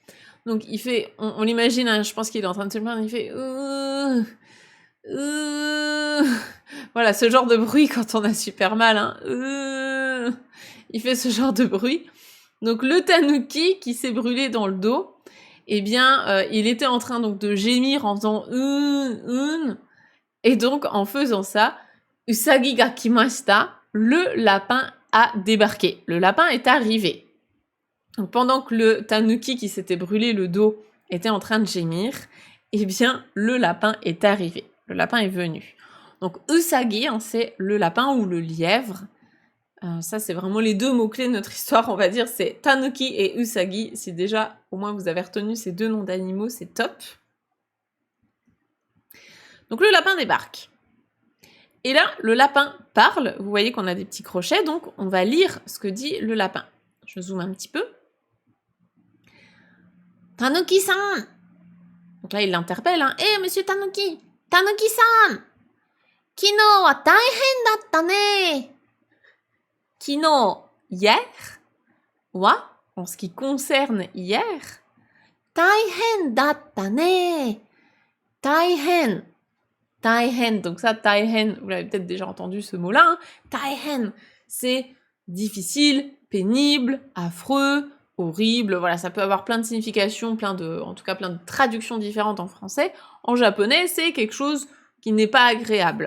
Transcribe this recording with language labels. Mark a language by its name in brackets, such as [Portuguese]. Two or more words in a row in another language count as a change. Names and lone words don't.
[French] Donc il fait, on l'imagine, hein, je pense qu'il est en train de se plaindre, il fait voilà ce genre de bruit quand on a super mal, hein. Il fait ce genre de bruit. Donc le tanuki qui s'est brûlé dans le dos, eh bien il était en train donc de gémir en faisant et donc en faisant ça, [Japanese] usagi ga kimashita, [French] le lapin a débarqué. Le lapin est arrivé. Donc, pendant que le tanuki qui s'était brûlé le dos était en train de gémir, eh bien, le lapin est arrivé. Le lapin est venu. Donc, usagi, hein, c'est le lapin ou le lièvre. Ça, c'est vraiment les deux mots-clés de notre histoire, on va dire. C'est tanuki et usagi. Si déjà, au moins, vous avez retenu ces deux noms d'animaux, c'est top. Donc, le lapin débarque. Et là, le lapin parle. Vous voyez qu'on a des petits crochets, donc on va lire ce que dit le lapin. Je zoome un petit peu. Tanuki-san. Donc là, il l'interpelle. Eh, monsieur Tanuki. [Japanese] Tanuki-san. Kino wa taihen datta ne. [French] Kino, hier. Wa, en ce qui concerne hier. [Japanese] Taihen datta ne. Taihen. Taihen, [French] donc ça, taihen, vous l'avez peut-être déjà entendu ce mot-là. Taihen, c'est difficile, pénible, affreux, horrible. Voilà, ça peut avoir plein de significations, en tout cas plein de traductions différentes en français. En japonais, c'est quelque chose qui n'est pas agréable.